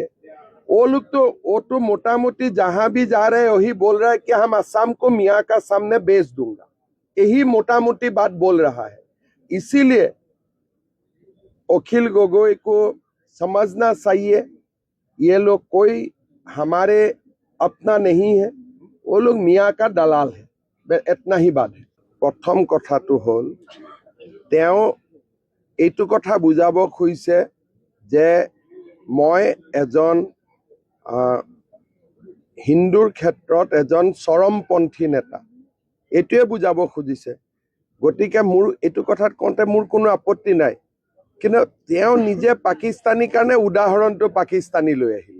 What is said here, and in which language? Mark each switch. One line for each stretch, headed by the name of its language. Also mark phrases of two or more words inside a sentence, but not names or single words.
Hindi: वो तो मोटा मोटी जहां भी जा रहे हैं वही बोल रहा है कि हम असम को मियाँ का सामने बेच दूंगा, यही मोटा मोटी बात बोल रहा है। इसीलिए अखिल गोगोई को समझना चाहिए, ये लोग कोई हमारे अपना नहीं है, वो लोग मियाँ का दलाल है, इतना ही बात है।
Assamese: প্ৰথম কথাটো হ'ল এইটো কথা বুজাব খুজিছে যে মই এজন হিন্দুৰ ক্ষেত্ৰত এজন চৰমপন্থী নেতা, এইটোৱে বুজাব খুজিছে। গতিকে মোৰ এইটো কথাত কওঁতে মোৰ কোনো আপত্তি নাই, কিন্তু তেওঁ নিজে পাকিস্তানীৰ কাৰণে উদাহৰণটো পাকিস্তানী লৈ আহিলে।